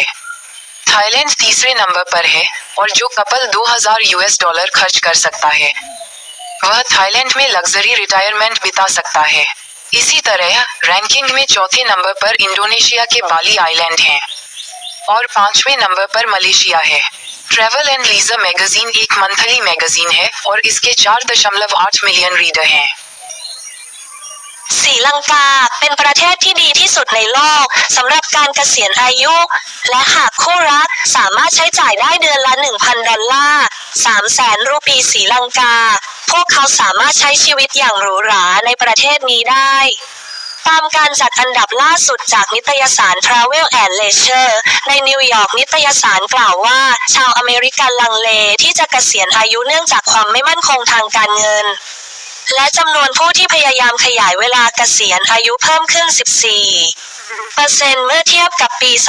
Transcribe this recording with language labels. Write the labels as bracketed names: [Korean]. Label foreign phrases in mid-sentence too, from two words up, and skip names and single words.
[Hindi] थाईलैंड तीसरे नंबर पर है, और जो कपल $2,000 खर्च कर सकता है वह थाईलैंड में [English] luxury retirement [Hindi] बिता सकता है। इसी तरह रैंकिंग में चौथे नंबर पर इंडोनेशिया के बाली आइलैंड हैं, और 5वें नंबर पर मलेशिया है। ट्रैवल एंड लीजर मैगजीन एक [English] monthly magazine [Hindi] है और इसके 4.8 [English] million reader [Hindi] हैं। [Thai] ศรีลังกาเป็นประเทศที่ดีที่สุดในโลกสำหรับการเกษียณอายุและหากคู่รักสามารถใช้จ่ายได้เดือนละ $1,000 300,000 รูปีศรีลังกาพวกเขาสามารถใช้ชีวิตอย่างหรูหราในประเทศนี้ได้ตามการจัดอันดับล่าสุดจากนิตยสาร Travel and Leisure ในนิวยอร์กนิตยสารกล่าวว่าชาวอเมริกันลังเลที่จะเกษียณอายุเนื่องจากความไม่มั่นคงทางการเงินและจำนวนผู้ที่พยายามขยายเวลาเกษียณอายุเพิ่มขึ้น 14% เมื่อเทียบกับปี